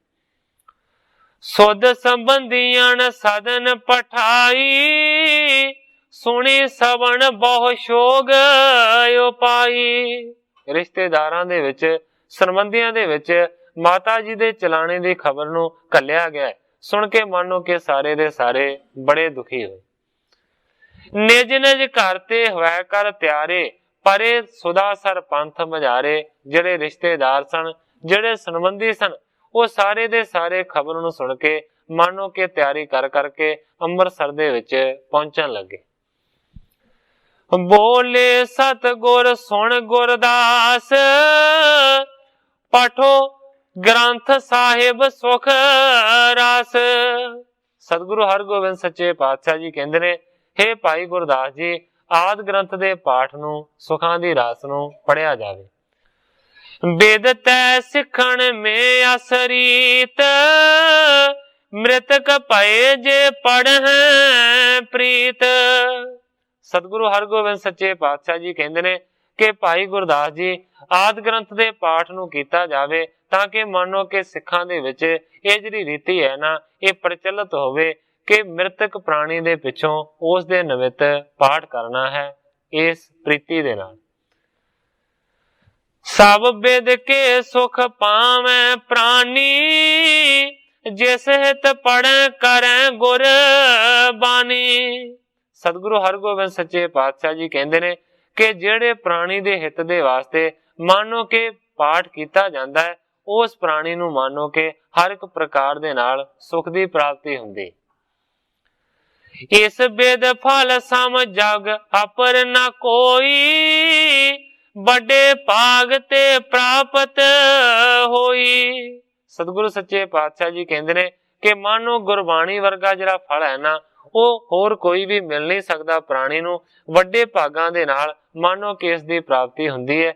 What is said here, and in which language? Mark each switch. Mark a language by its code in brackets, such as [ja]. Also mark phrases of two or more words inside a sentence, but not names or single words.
[bra] ਸੁਧ ਸੰਬੰਧੀਆਂ ਸਦਨ ਪਠਾਈ, ਸੁਣੀ ਸਵਣ ਬਹੁ ਸ਼ੋਗ ਉਪਾਈ। [pa] ਰਿਸ਼ਤੇਦਾਰਾਂ ਦੇ ਵਿੱਚ, ਸੰਬੰਧੀਆਂ ਦੇ ਵਿੱਚ ਮਾਤਾ ਜੀ ਦੇ ਚਲਾਣੇ ਦੀ ਖਬਰ ਨੂੰ ਘੱਲਿਆ ਗਿਆ। ਸੁਣ ਕੇ ਮਾਨੋ ਕੇ ਸਾਰੇ ਦੇ ਸਾਰੇ ਬੜੇ ਦੁਖੀ ਹੋਏ। [bra] निज निज घर ते होया कर त्यारे, परे सुदासर पंथ मझारे। [pa] ਜਿਹੜੇ ਰਿਸ਼ਤੇਦਾਰ ਸਨ, ਜਿਹੜੇ ਸੰਬੰਧੀ ਸਨ, ਉਹ ਸਾਰੇ ਦੇ ਸਾਰੇ ਖਬਰ ਨੂੰ ਸੁਣ ਕੇ ਮਾਨੋ ਕੇ ਤਿਆਰੀ ਕਰ ਕਰਕੇ ਅੰਮ੍ਰਿਤਸਰ ਦੇ ਵਿੱਚ ਪਹੁੰਚਣ ਲੱਗੇ। [bra] ਬੋਲੇ ਸਤਿਗੁਰ ਸੁਣ ਗੁਰਦਾਸ, ਪਾਠੋ ਗ੍ਰੰਥ ਸਾਹਿਬ ਸੁਖ ਰਾਸ। [pa] ਸਤਿਗੁਰੂ ਹਰਗੋਬਿੰਦ ਸੱਚੇ ਪਾਤਸ਼ਾਹ ਜੀ ਕਹਿੰਦੇ ਨੇ, हे ਭਾਈ ਗੁਰਦਾਸ ਜੀ, ਆਦ ਗ੍ਰੰਥ ਦੇ ਪਾਠ ਨੂੰ, ਸੁਖਾਂ ਦੀ ਰਾਸ ਨੂੰ ਪੜਿਆ ਜਾਵੇ। [bra] वेद तै सिखण में असरीत, मृतक भये जे पढ़ प्रीत। [pa] ਸਤਿਗੁਰੂ ਹਰਗੋਬਿੰਦ ਸੱਚੇ ਪਾਤਸ਼ਾਹ ਜੀ ਕਹਿਤੇ ਨੇ ਕਿ ਭਾਈ ਗੁਰਦਾਸ ਜੀ, ਆਦ ਗ੍ਰੰਥ ਦੇ ਪਾਠ ਨੂੰ ਕੀਤਾ ਜਾਵੇ ਤਾਂ ਕਿ ਮਾਨੋ ਕਿ ਸਿੱਖਾਂ ਦੇ ਵਿਚ ਇਹ ਜਿਹੜੀ ਰੀਤੀ ਹੈ ਨਾ, ਇਹ ਪ੍ਰਚਲਿਤ ਹੋਵੇ ਕਿ ਮ੍ਰਿਤਕ ਪ੍ਰਾਣੀ ਦੇ ਪਿੱਛੋਂ ਉਸ ਦੇ ਨਿਮਿੱਤ ਪਾਠ ਕਰਨਾ ਹੈ ਇਸ ਪ੍ਰੀਤੀ ਦੇ ਨਾਲ। [bra] सब बिद के सुख पावे प्राणी, जिस हित पढ़े करे गुर बानी। [pa] ਸਤਿਗੁਰੂ ਹਰਗੋਬਿੰਦ ਸੱਚੇ ਪਾਤਸ਼ਾਹ ਜੀ ਕਹਿਤੇ ਨੇ ਕਿ ਜਿਹੜੇ ਪ੍ਰਾਣੀ ਦੇ ਹਿਤ ਦੇ ਵਾਸਤੇ ਮਾਨੋ ਕੇ ਪਾਠ ਕੀਆ ਜਾਤਾ ਹੈ, ਉਸ ਪ੍ਰਾਣੀ ਨੂੰ ਮਾਨੋ ਕੇ ਹਰ ਇਕ ਪ੍ਰਕਾਰ ਦੇ ਨਾਲ ਸੁਖ ਦੀ ਪ੍ਰਾਪਤੀ ਹੁੰਦੀ। [bra] इस बिद फल सम जग अपर न कोई, बड़े भाग ते प्राप्त होई। [pa] ਸਤਿਗੁਰੂ ਸੱਚੇ ਪਾਤਸ਼ਾਹ ਜੀ ਕਹਿਤੇ ਨੇ ਕਿ ਮਾਨੋ ਗੁਰਬਾਣੀ ਵਰਗਾ ਜਿਹੜਾ ਫਲ ਹੈ ਨਾ, ਵੋ ਹੋਰ ਕੋਈ ਭੀ ਮਿਲ ਨਹੀਂ ਸਕਦਾ ਪ੍ਰਾਣੀ ਨੂੰ, ਵੱਡੇ ਭਾਗਾਂ ਦੇ ਨਾਲ ਮਾਨੋ ਕਿ ਇਸ ਦੀ ਪ੍ਰਾਪਤੀ ਹੁੰਦੀ ਹੈ।